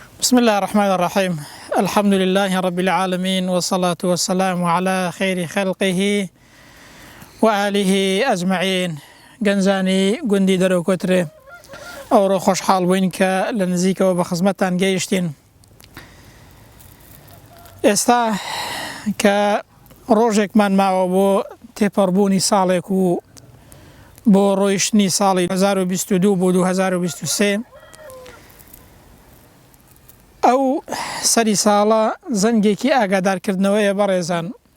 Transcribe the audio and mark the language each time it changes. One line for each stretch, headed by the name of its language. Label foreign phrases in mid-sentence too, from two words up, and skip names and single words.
Arabic: بسم الله الرحمن الرحيم. الحمد لله رب العالمين، والصلاة والسلام على خير خلقه وآله أجمعين.
Central Kurdish: گەنجانی گوندی دەرەوکۆترێ ئەوڕۆ خۆشحاڵ بووین کە لە نزیکەوە بە خزمەتتان گەیشتین. ئێستا کە ڕۆژێکمان ماوە بۆ تێپەڕبوونی ساڵێک و بۆ ڕۆیشتنی ساڵی 2022 بۆ 2023 ئەو سەری ساڵە زەنگێکی ئاگادارکردنەوەیە بەڕێزان.